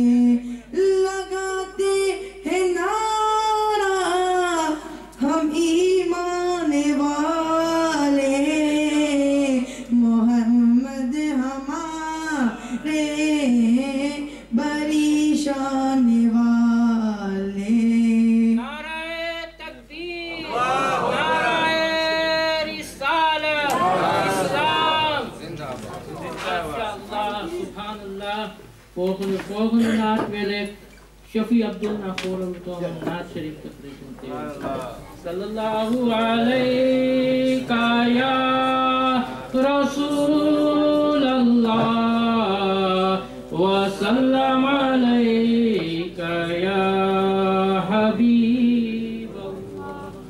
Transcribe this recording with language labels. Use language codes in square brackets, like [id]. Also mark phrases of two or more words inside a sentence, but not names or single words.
[ur] لگاتے ہیں نعرہ ہم ایمان والے، محمد ہمارے بڑی شان والے. نعرۂ تکبیر، نعرۂ رسالت، اسلام. [ar] ما شاء الله، سبحان الله. [nl] Volgende naad wil ik Shafi Abdul naar voren komen om naad Sharif te presenteren. [ar] صلى الله عليك يا رسول الله، وسلم عليك يا حبيب الله.